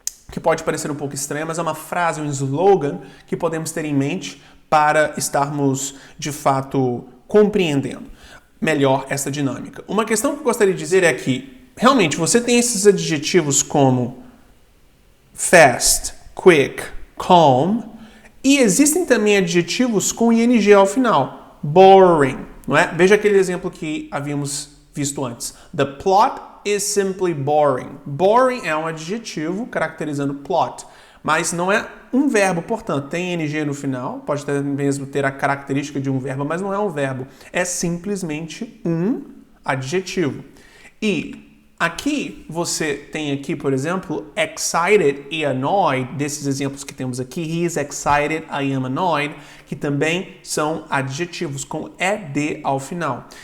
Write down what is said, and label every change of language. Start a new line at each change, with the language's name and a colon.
Portuguese: que pode parecer um pouco estranha, mas é uma frase, um slogan que podemos ter em mente para estarmos, de fato, compreendendo melhor essa dinâmica. Uma questão que eu gostaria de dizer é que, realmente, você tem esses adjetivos como fast, quick, calm, e existem também adjetivos com ing ao final. Boring, não é? Veja aquele exemplo que havíamos visto antes.
English: The plot is simply boring.
Portuguese: Boring é um adjetivo caracterizando plot, mas não é um verbo, portanto, tem ing no final, pode até mesmo ter a característica de um verbo, mas não é um verbo, é simplesmente um adjetivo. E aqui você tem aqui, por exemplo, excited e annoyed, desses exemplos que temos aqui,
English: he is excited, I am annoyed,
Portuguese: que também são adjetivos com ed ao final.